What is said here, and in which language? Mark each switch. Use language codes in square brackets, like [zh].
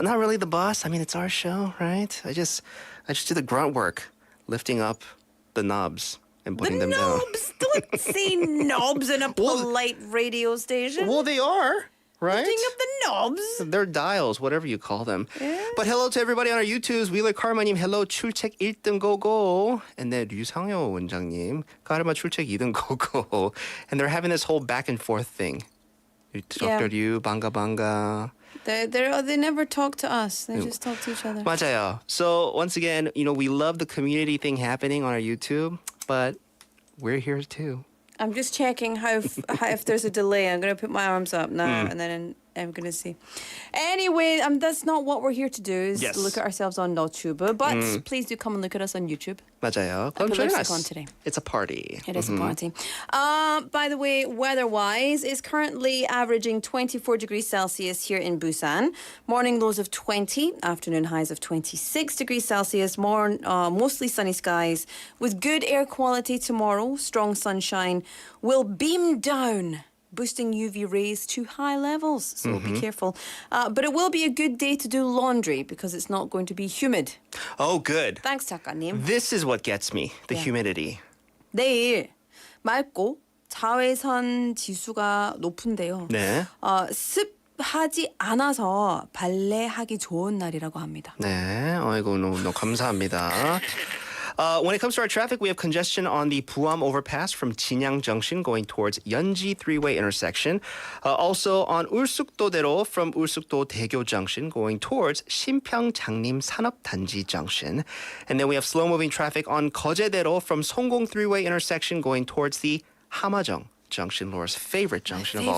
[en] Not really the boss. I mean, it's our show, right? I just do the grunt work, lifting up the knobs and putting them down. knobs. Don't say knobs in a polite radio station. Well, they are. Right? Lifting up the knobs. They're dials, whatever you call them. But hello to everybody on our YouTubes. [ko] Wheeler Karma님, hello, 출첵 1등 고고. [en] And then [ko] 류상효 원장님, 카르마 출첵 2등 고고. [en] And they're having this whole back and forth thing. Dr. Ryu, banga. They never talk to us. They just talk to each other. [ko] 맞아요. [en] So once again, we love the community thing happening on our YouTube, but we're here too. I'm just checking how if there's a delay. I'm going to put my arms up now, and then I'm going to see. Anyway, that's not what we're here to do. Is Yes. look at ourselves on YouTube. But please do come and look at us on YouTube. [ko] 맞아요. [en] put [ko] 그럼 [en] join lipstick us. on today. It's a party. It is a party. By the way, weather-wise, it's currently averaging 24 degrees Celsius here in Busan. Morning lows of 20, afternoon highs of 26 degrees Celsius. Mostly sunny skies with good air quality tomorrow. Strong sunshine will beam down, boosting UV rays to high levels. So be careful. But it will be a good day to do laundry because it's not going to be humid. Oh, good. Thanks, 작가님. This is what gets me, the humidity. [ko] 내일 맑고 자외선 지수가 높은데요. 네. 습하지 않아서 발레하기 좋은 날이라고 합니다. 네, 아이고, 너무 감사합니다. [en] When it comes to our traffic, we have congestion on the Buam overpass from Jinyang Junction going towards Yeonji three-way intersection. Also on Ulsukdo-대로 from Ulsukdo-Daegyo Junction going towards Sinpyeong Jangnim Sanopdanji Junction. And then we have slow-moving traffic on Geoje-대로 from Songgong three-way intersection going towards the Hamajong Junction, Laura's favorite junction of all